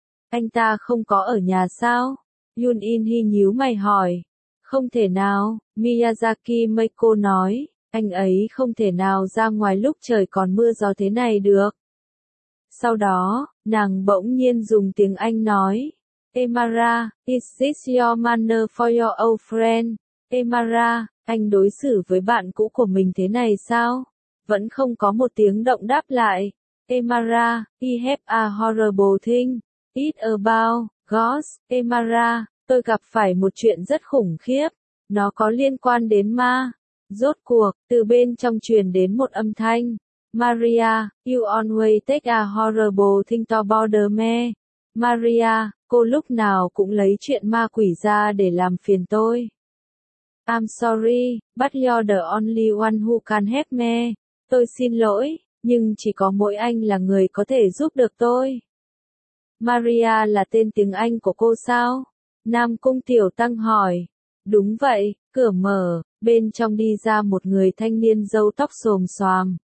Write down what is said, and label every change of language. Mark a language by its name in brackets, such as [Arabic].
[Vietnamese] Anh ta không có ở nhà sao? Yoon In-hee nhíu mày hỏi. Không thể nào, Miyazaki Meiko nói. Anh ấy không thể nào ra ngoài lúc trời còn mưa gió thế này được. Sau đó, nàng bỗng nhiên dùng tiếng Anh nói. [English] Emara, is this your manner for your old friend? [Vietnamese] Emara, anh đối xử với bạn cũ của mình thế này sao? Vẫn không có một tiếng động đáp lại. [English] Emara, he have a horrible thing. [Vietnamese] It about, gosh, Emara, tôi gặp phải một chuyện rất khủng khiếp. Nó có liên quan đến ma. Rốt cuộc, từ bên trong truyền đến một âm thanh. [English] Maria, you always take a horrible thing to bother me. [Vietnamese] Maria, cô lúc nào cũng lấy chuyện ma quỷ ra để làm phiền tôi. [English] I'm sorry, but you're the only one who can help me. [Vietnamese] Tôi xin lỗi, nhưng chỉ có mỗi anh là người có thể giúp được tôi. Maria là tên tiếng Anh của cô sao? Nam Cung Tiểu Tăng hỏi. Đúng vậy, cửa mở. Bên trong đi ra một người thanh niên râu tóc xồm xoàm.